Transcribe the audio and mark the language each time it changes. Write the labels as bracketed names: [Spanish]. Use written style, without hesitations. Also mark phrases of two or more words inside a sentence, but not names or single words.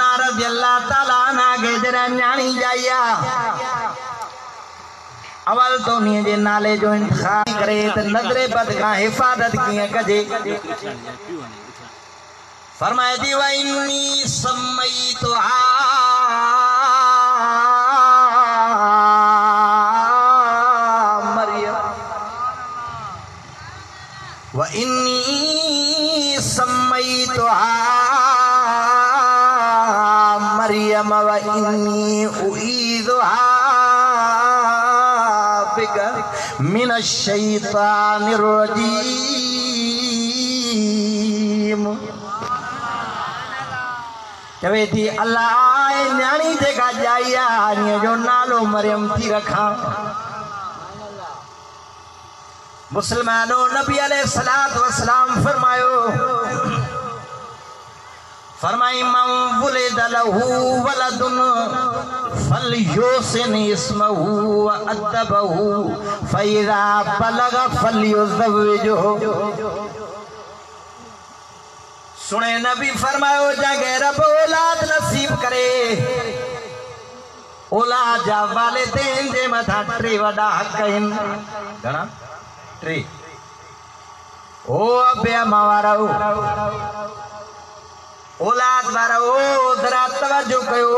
[Arabic] رضي الله تعالى عنها [Sindhi] के जरा न्याणी जाइया अवल तो नी जे नाले जो इंतखाब करे त नजरे बद का हिफाजत कीअं कजे। फरमाए थी [Arabic] وإني سميتها مريم وإني سميتها مريم وإني أعيذها بك من الشيطان الرجيم. [Sindhi] चवे थी अल्लाह न्याणी जेका जाई आहे जो नालो मरियम थी रखा। मुसलमानों नबी [Arabic] عليه الصلاة والسلام [Sindhi] फरमायो फरमाई [Arabic] من ولد له ولد فليحسن اسمه وأدبه فإذا بلغ فليزوجه. [Sindhi] सुने नबी फरमायो जगह रब औलाद नसीब करे, औलाद जा वालिदैन जे मथा टे वडा हक आहिनि। घणा? टे। ओ अबे मावारा औलाद वारा ओ जरा तवज्जो कयो।